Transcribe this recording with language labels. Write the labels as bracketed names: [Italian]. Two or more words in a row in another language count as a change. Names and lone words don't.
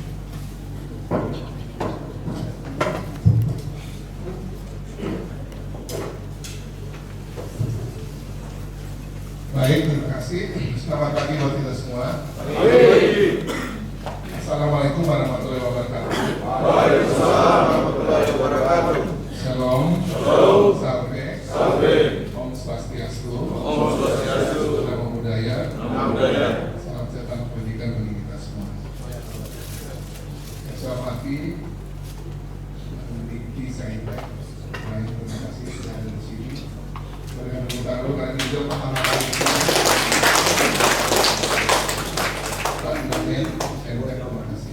[Indonesian] Baik, terima kasih. Selamat pagi buat kita semua. [Arabic] السلام عليكم ورحمة الله وبركاته. وعليكم السلام ورحمة الله وبركاته. [Indonesian] Shalom. Shalom. Salve. Salve. [Balinese] Om Swastiastu. Om Swastiastu. [Pali] Namo Buddhaya. Namo Buddhaya. [Indonesian] Salam sejahtera pendidikan bagi kita semua. Yang saya hormati Dikti Saintek. Terima kasih sudah ada di sini. Berikan tepuk tangan karena ini juga pertama kali. Pak Daniel, Saintek, terima kasih.